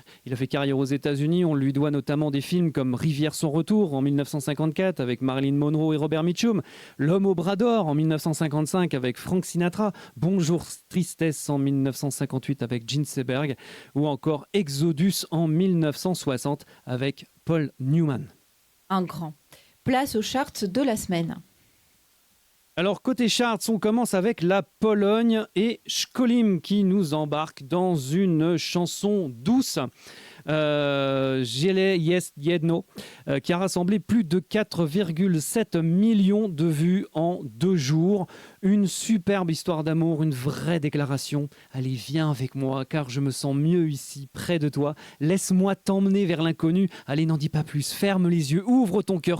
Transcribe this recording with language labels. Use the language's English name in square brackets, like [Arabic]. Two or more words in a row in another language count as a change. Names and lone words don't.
[French] Il a fait carrière aux États-Unis. On lui doit notamment des films comme Rivière sans retour en 1954 avec Marilyn Monroe et Robert Mitchum, L'homme au bras d'or en 1955 avec Frank Sinatra, Bonjour Tristesse en 1958 avec Gene Seberg ou encore Exodus en 1960 avec Paul Newman. Un grand. Place aux charts de la semaine. Alors côté charts, on commence avec la Pologne et Szkolim qui nous embarque dans une chanson douce. [Polish] Ziele jest jedno, [French] qui a rassemblé plus de 4,7 millions de vues en 2 jours. Une superbe histoire d'amour, une vraie déclaration. Allez, viens avec moi, car je me sens mieux ici, près de toi. Laisse-moi t'emmener vers l'inconnu. Allez, n'en dis pas plus, ferme les yeux, ouvre ton cœur.